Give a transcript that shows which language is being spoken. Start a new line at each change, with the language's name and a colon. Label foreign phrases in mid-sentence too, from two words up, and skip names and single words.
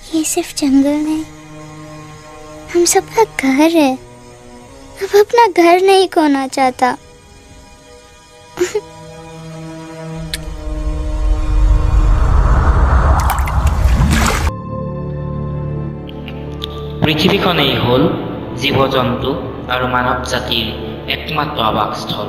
Hindi: ये सिर्फ जंगल नहीं, हम सबका घर है। अब अपना घर नहीं खोना चाहता।
Assamese: পৃথিৱীখনেই হ'ল জীৱ জন্তু আৰু মানৱ জাতিৰ একমাত্ৰ আৱাসস্থল।